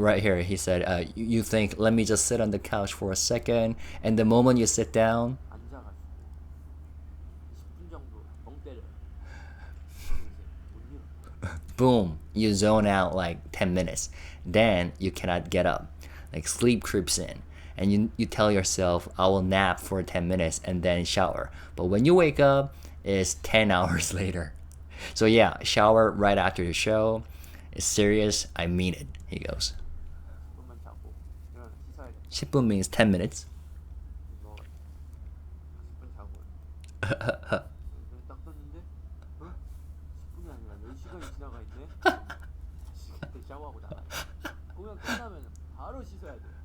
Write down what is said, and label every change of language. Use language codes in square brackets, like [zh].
[en] Right here, he said, you think, let me just sit on the couch for a second, and the moment you sit down, [ko] 앉아가지고 10분 정도 멍 때려요. 그럼 이제 못 일어나. [en] boom, you zone out like 10 minutes. Then you cannot get up. Like sleep creeps in. And you tell yourself, I will nap for 10 minutes and then shower. But when you wake up, it's 10 hours later. So yeah, shower right after the show. It's serious, I mean it, he goes. [ko] 10분만 자고 일어나 씻어야 돼. [en] 10분 means 10 minutes. [ko] 뭐 10분 자고 눈 딱 떴는데 10분이 아니라 10시간이 지나가 있네. 다시 그때 샤워하고 나가야 돼. 공연 끝나면 바로 씻어야 돼.